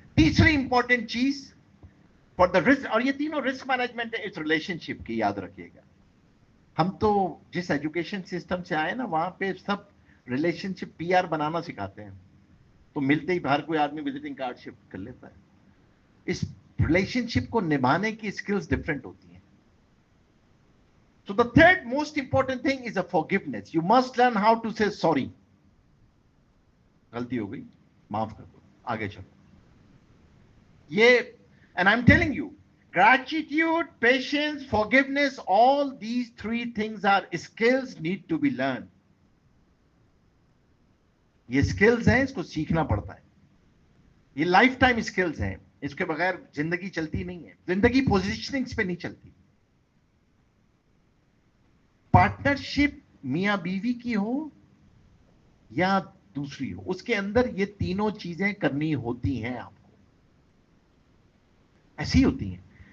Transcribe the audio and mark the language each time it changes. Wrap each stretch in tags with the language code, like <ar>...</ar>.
<hi>तीसरी इंपॉर्टेंट चीज for the risk, और ये तीनों रिस्क मैनेजमेंट है इस रिलेशनशिप की, याद रखिएगा. हम तो जिस एजुकेशन सिस्टम से आए ना, वहां पे सब रिलेशनशिप पीआर बनाना सिखाते हैं. तो मिलते ही बाहर कोई आदमी विजिटिंग कार्ड शिफ्ट कर लेता है. इस रिलेशनशिप को निभाने की स्किल्स डिफरेंट होती हैं.</hi> <en>So the third most important thing is a forgiveness. You must learn how to say sorry.</en> <hi>गलती हो गई, माफ कर दो, आगे चलो.</hi> <en>ये, and I'm telling you, gratitude, patience, forgiveness, all these three things are skills need to be learned.</en> <hi>ये skills हैं, इसको सीखना पड़ता है. ये लाइफ टाइम स्किल्स हैं, इसके बगैर जिंदगी चलती नहीं है. जिंदगी पोजिशनिंग्स पे नहीं चलती. पार्टनरशिप मियां बीवी की हो या दूसरी हो, उसके अंदर ये तीनों चीजें करनी होती हैं आपको, ऐसी होती हैं.</hi>